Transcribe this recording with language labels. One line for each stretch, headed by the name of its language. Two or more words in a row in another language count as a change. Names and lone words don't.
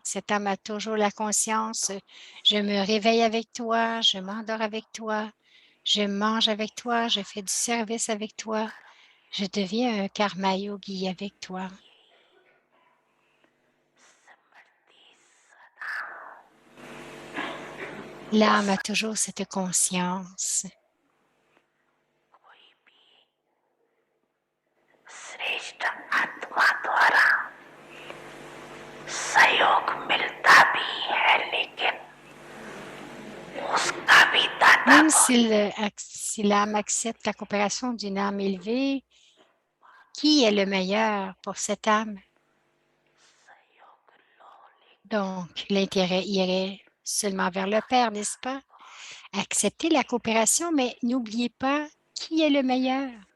French: Cette âme a toujours la conscience. Je me réveille avec toi, je m'endors avec toi, je mange avec toi, je fais du service avec toi. Je deviens un
Hindi: कर्म योगी
French: avec toi. L'âme a toujours cette conscience.
Hindi: श्रेष्ठ आत्मा द्वारा सहयोग मिलता भी है, लेकिन उसका भी दाता
French: Même si l'âme accepte la coopération d'une âme élevée, qui est le meilleur pour cette âme? Donc, l'intérêt irait seulement vers le Père, n'est-ce pas? Acceptez la coopération, mais n'oubliez pas qui est le meilleur.